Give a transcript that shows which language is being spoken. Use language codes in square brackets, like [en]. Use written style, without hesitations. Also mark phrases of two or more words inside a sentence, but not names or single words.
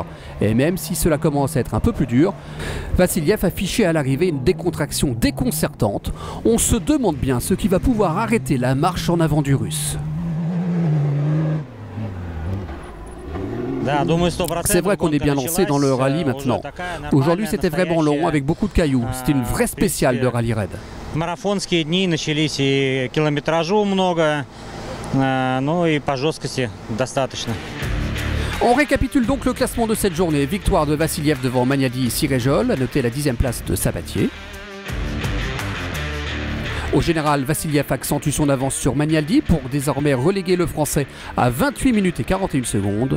[fr] Et même si cela commence à être un peu plus dur, Vasiliev affichait à l'arrivée une décontraction déconcertante. On se demande bien ce qui va pouvoir arrêter la marche en avant du Russe. C'est vrai qu'on est bien lancé dans le rallye maintenant. Aujourd'hui c'était vraiment long avec beaucoup de cailloux. C'était une vraie spéciale de rallye raid. [ru] Марафонские дни начались и километражу много, ну и по жесткости достаточно. [fr] On récapitule donc le classement de cette journée. Victoire de Vassiliev devant Magnaldi et Siréjol, à noter la 10e place de Sabatier. Au général, Vassiliev accentue son avance sur Magnaldi pour désormais reléguer le Français à 28 minutes et 41 secondes.